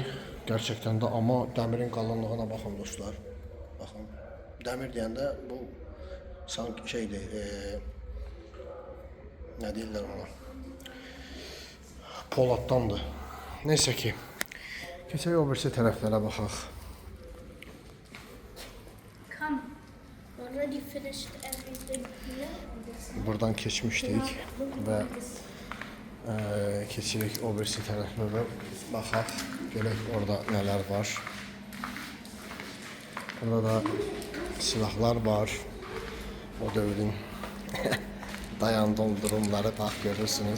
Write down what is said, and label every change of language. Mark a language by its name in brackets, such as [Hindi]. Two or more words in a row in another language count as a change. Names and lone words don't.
[Turkish] Gerçekten de, [Azerbaijani] ama dəmirin qalınlığına baxın dostlar. Baxın. Dəmir deyəndə bu sanki şeydir, nə deyirlər ona? Poladdandır. [Turkish] Neyse ki, [Azerbaijani] keçək o birisi tərəflərə baxaq. [English] Come. Already finished everything here. [Azerbaijani] Buradan keçmişdik və keçirik o birisi tərəflərə baxaq. Görək orada nələr var. Burada da silahlar var. O dövrün dayan doldurumları bax görürsünüz.